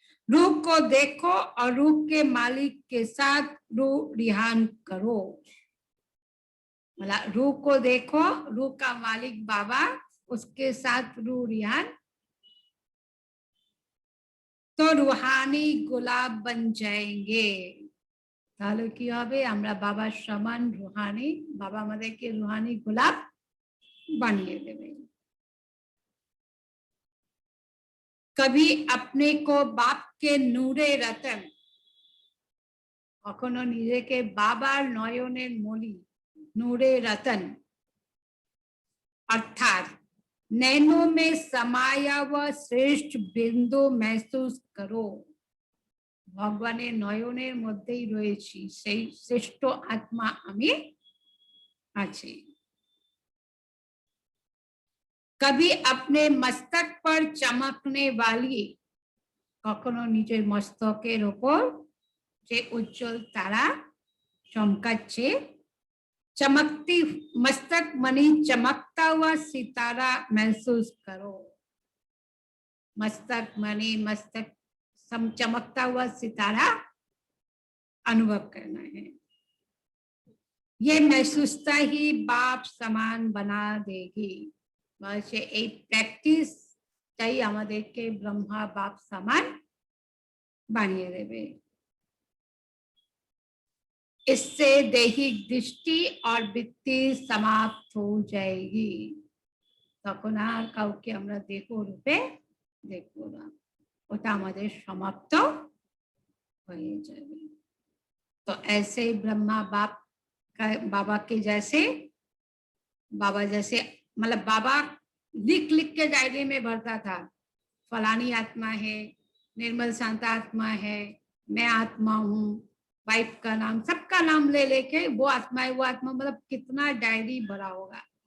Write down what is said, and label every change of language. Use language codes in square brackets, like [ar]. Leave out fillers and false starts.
[hi] रूह को देखो और रूह के मालिक के साथ रूह रिहान करो। मतलब रूह को देखो, रूह का मालिक बाबा, उसके साथ रूह रिहान, तो रूहानी गुलाब बन जाएंगे। [bn] তাহলে কি হবে, আমরা বাবার সমান রুহানি, বাবা আমাদেরকে রুহানি গোলাপ বানিয়ে দেবে। [hi] कभी अपने को बाप के नूरे रतन, [bn] কখনো নিজেকে বাবার নয়নের মণি [hi] नूरे रतन अर्थात नैनों में समाया हुआ श्रेष्ठ बिंदु महसूस करो। [bn] ভগবানের নয়নের মধ্যেই রয়েছি, সেই শ্রেষ্ঠ আত্মা আমি আছি। [hi] कभी अपने मस्तक पर चमकने वाली, [bn] কখনো নিজের মস্তকের উপর যে উজ্জ্বল তারা চমকাচ্ছে, [hi] चमकती मस्तक मणि चमकता हुआ सितारा महसूस करो। मस्तक मणि मस्तक चमकता हुआ सितारा अनुभव करना है। ये महसूसता ही बाप समान बना देगी। [bn] বলছে এই প্র্যাকটিসটাই আমাদেরকে ব্রহ্মা বাপ সমান বানিয়ে দেবে। [hi] इससे दैहिक दृष्टि और वृत्ति समाप्त हो जाएगी। [bn] তখন আর কাউকে আমরা দেহ রূপে দেখবো না, ওটা আমাদের সমাপ্ত হয়ে যাবে। [hi] तो ऐसे ब्रह्मा बाप का बाबा के जैसे, बाबा जैसे मतलब बाबा लिख लिख के डायरी में भरता था, फलानी आत्मा है, निर्मल शांत आत्मा है, मैं आत्मा हूँ, वाइफ का नाम, सबका नाम ले लेके वो आत्मा है वो आत्मा, मतलब कितना डायरी भरा होगा।